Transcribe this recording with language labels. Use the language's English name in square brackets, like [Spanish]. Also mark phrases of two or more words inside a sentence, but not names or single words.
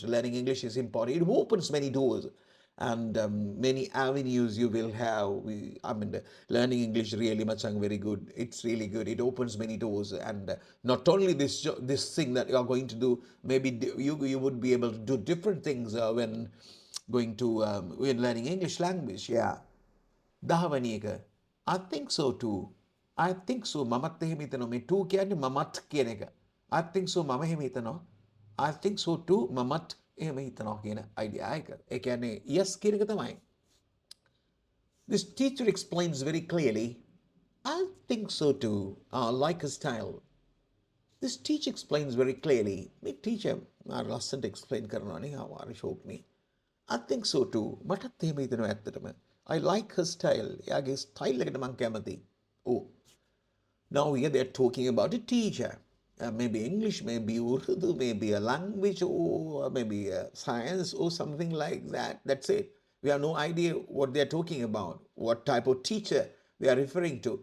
[English] Learning English is important. It opens many doors and many avenues you will have. Learning English really much very good. It's really good. It opens many doors, and not only this thing that you are going to do. Maybe you would be able to do different things when going to when learning English language. Yeah. [Sinhala] දහවැනි එක [English] I think so too. I think so. [Sinhala] මමත් එහෙම හිතනවා. මේ too කියන්නේ මමත් කියන එක. [English] I think so [Sinhala] මම එහෙම හිතනවා. [English] I think so too [Sinhala] මමත් එහෙම හිතනවා කියන idea එක. ඒ කියන්නේ yes කියන එක තමයි. [English] This teacher explains very clearly. I think so too. Like a style. This teacher explains very clearly. [Sinhala] මේ teacher ලස්සනට explain කරනවා නේ ආවාර ෂෝක්නේ. [English] I think so too. [Sinhala] මටත් එහෙම හිතෙනවා ඇත්තටම. [English] I like her style. [Sinhala] එයාගේ style එකට මං කැමතියි. [English] Oh. Now here they're talking about a teacher. Maybe English, maybe Urdu, maybe a language, or maybe science, or something like that. That's it. We have no idea what they're talking about, what type of teacher they are referring to.